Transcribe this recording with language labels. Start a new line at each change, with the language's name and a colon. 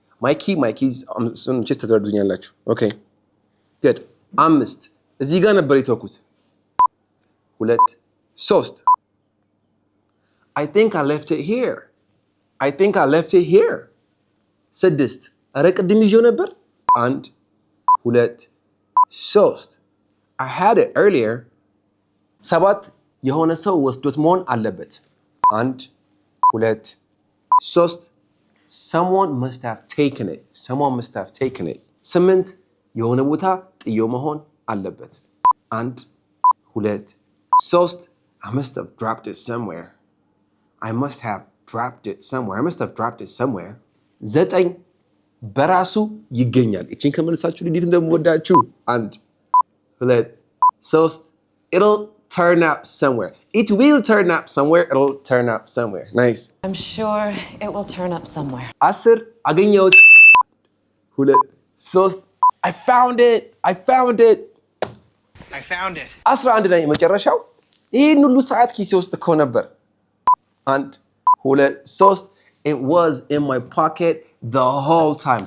English: My keys እሱን ቼስ ተዘርዱኛላችሁ። ኦኬ good 5
Amharic: እዚህ ጋር ነበር የተውኩት።
English: 2 3 I think I left it here. I think I left it here. 6
Amharic: ኧረ ቅድም ይዤው ነበር።
English: 1 2 3 I had it earlier. 7
Amharic: የሆነ ሰው ወስዶት መሆን አለበት።
English: 1 2 3 Someone must have taken it. Someone must have taken it. 8
Amharic: የሆነ ቦታ ጥዮ መሆን አለበት።
English: 1 2 3 I must have dropped it somewhere. I must have dropped it somewhere. I must have dropped it somewhere.
Amharic: 9 በራሱ ይገኛል። እቺን ከመልሳችሁ እንዴት እንደምወዳችሁ። 1 2 3
English: It'll turn up somewhere. It will turn up somewhere. It'll turn up somewhere. Nice. I'm sure it will turn up somewhere. 10
Amharic: አገኘሁት።
English: 2 3 I found it. I found it. I found it.
Amharic: 11 ላይ መጨረሻው ይሄን ሁሉ ሰዓት ኪሴ ውስጥ እኮ ነበር። 1 2 3
English: It was in my pocket the whole time.